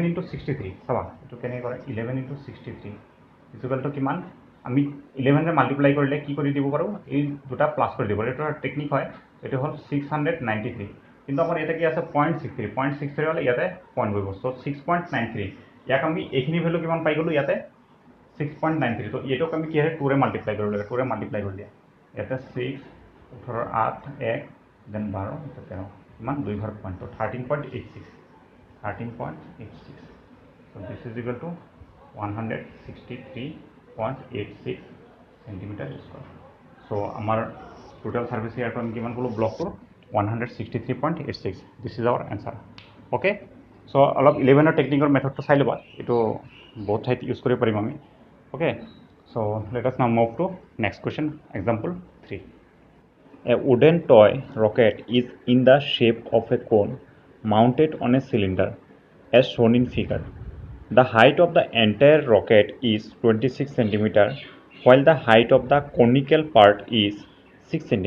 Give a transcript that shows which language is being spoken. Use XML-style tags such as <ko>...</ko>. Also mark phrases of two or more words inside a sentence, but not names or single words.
<as>ইনটু 63 চাবা এইটো কেনেকৈ কৰে 11 ইনটু 63 ইকুৱেলটো কিমান আমি 11 ৰে মাল্টিপ্লাই কৰিলে কি কৰি দিব পাৰোঁ এই দুটা প্লাছ কৰি দিব এইটো টেকনিক হয় এইটো হ'ল 693 কিন্তু আমাৰ ইয়াতে কি আছে 0.63 হ'লে ইয়াতে পইণ্ট বহিব সো 6.93 ইয়াক আমি এইখিনি ভ্যালু কিমান পাই গ'লো ইয়াতে 6.93 তো এইটোক আমি কি হয় 2 ৰে মাল্টিপ্লাই কৰিব লাগে 2 ৰে মাল্টিপ্লাই কৰি দিয়া ইয়াতে 6 18 8 1 দেন 12 এটা 13 কিমান 2 ঘৰ পইণ্ট তো 13.86</as> <en>so this is equal to 163.86 centimeter square so our total surface area to</en> <as>আমি কিমান কলো ব্লক টো</as> <en>163.86 this is our answer okay so</en> <as>অলপ 11 টেকনিকৰ মেথডটো চাই লবা এটো বহুত ঠাইত ইউজ কৰিব পাৰিম আমি</as> <en>okay so let us now move to next question example 3 a wooden toy rocket is in the shape of a cone mounted on a cylinder as shown in figure. The height of the entire rocket is 26 cm while the height of the conical part is 6 cm.</en>